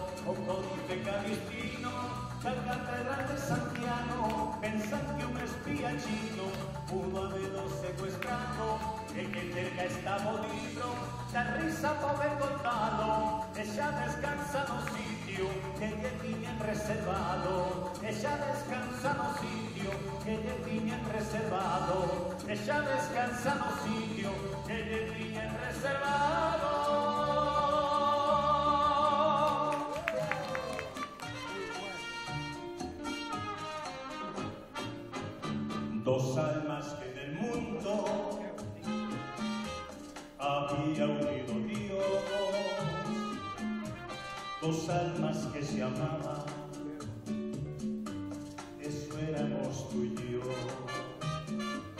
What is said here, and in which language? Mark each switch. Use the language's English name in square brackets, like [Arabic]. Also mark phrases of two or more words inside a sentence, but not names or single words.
[Galician] O códice calistino da catedral de Santiago, pensan que un espía chino pudo habelo secuestrado, e que cerca estaba o libro, da risa poder contalo, e xa descansa no sitio que lle tiñan reservado, e xa descansa no sitio que lle tiñan reservado, e xa descansa no sitio que lle tiñan reservado. [Spanish] Dos almas que en el mundo había unido Dios, dos almas que se amaban, eso éramos tú y yo.